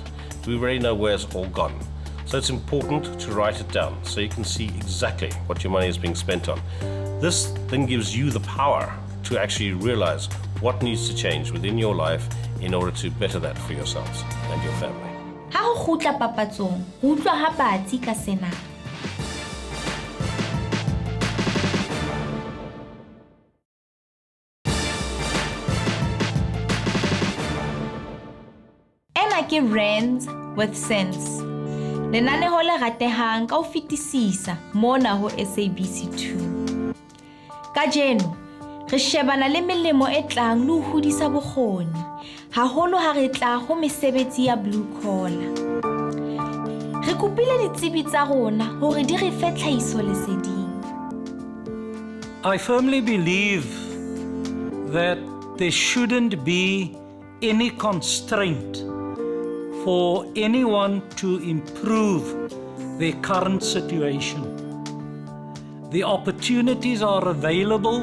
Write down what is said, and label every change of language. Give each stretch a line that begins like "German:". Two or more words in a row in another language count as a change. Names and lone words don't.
English: We already know where it's all gone. So it's important to write it down so you can see exactly what your money is being spent on. This then gives you the power to actually realize what needs to change within your life in order to better that for yourselves and your family.
Southern Sotho: Ha ho kgutla papatsong, ho utlwa ha batsi ka sena. Ena ke Rands with sense. Lenaneo le ratehang ka ho fetisisa mona ho SABC2. Kajeno, re shebana le melemo e tlang le ho hodisa bokgoni, haholo ha re tla ho mesebetsi ya
English: blue collar.
Southern Sotho: Re kopile ditsebi tsa rona hore di re fe tlhahiso leseding.
English: I firmly believe that there shouldn't be any constraint for anyone to improve their current situation. The opportunities are available.